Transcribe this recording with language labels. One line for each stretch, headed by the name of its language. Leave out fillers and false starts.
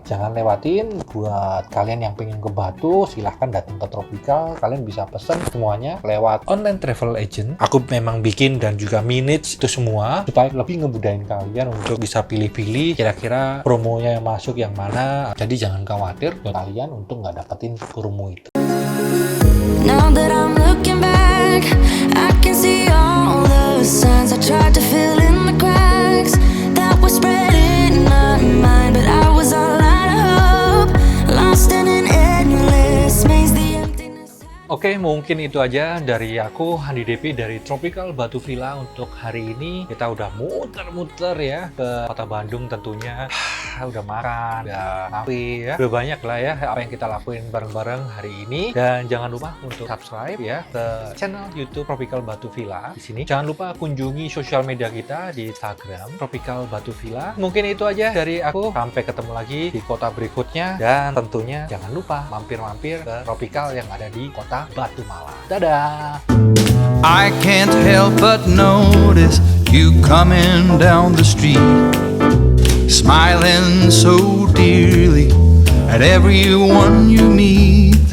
Indonesian: Jangan lewatin. Buat kalian yang pengen ke Batu, silahkan datang ke Tropical. Kalian bisa pesen semuanya lewat online travel agent. Aku memang bikin dan juga manage itu semua supaya lebih ngebudain kalian untuk bisa pilih-pilih kira-kira promonya yang masuk yang mana. Jadi jangan khawatir buat kalian untuk nggak dapetin promo itu.
English: Now that I'm looking back, I can see all the signs I tried to fill in the cracks that were spreading in my mind, but I was all out of hope, lost in an endless maze. The emptiness.
Indonesian: Oke, mungkin itu aja dari aku, Handi Depi dari Tropical Batu Villa untuk hari ini. Kita udah muter-muter ya ke kota Bandung tentunya. Udah makan, udah ngawi ya. Udah banyak lah ya apa yang kita lakuin bareng-bareng hari ini. Dan jangan lupa untuk subscribe ya ke channel YouTube Tropical Batu Villa di sini. Jangan lupa kunjungi sosial media kita di Instagram Tropical Batu Villa. Mungkin itu aja dari aku. Sampai ketemu lagi di kota berikutnya. Dan tentunya jangan lupa mampir-mampir ke Tropical yang ada di kota Batu Malang. Dadah!
English: I can't help but notice you coming down the street, smiling so dearly at everyone you meet.